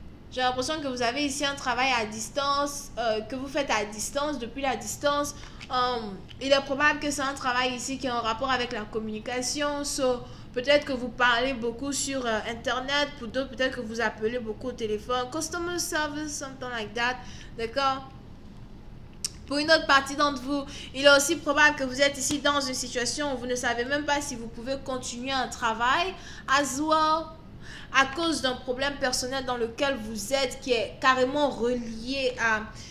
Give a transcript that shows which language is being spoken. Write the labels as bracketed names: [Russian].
[French] J'ai l'impression que vous avez ici un travail à distance, que vous faites à distance, depuis la distance. Il est probable que c'est un travail ici qui est en rapport avec la communication. Peut-être que vous parlez beaucoup sur Internet. Pour d'autres, peut-être que vous appelez beaucoup au téléphone. [English] Customer service, something like that. [French] D'accord? Pour une autre partie d'entre vous, il est aussi probable que vous êtes ici dans une situation où vous ne savez même pas si vous pouvez continuer un travail [English] as well, [French] à cause d'un problème personnel dans lequel vous êtes, qui est carrément relié à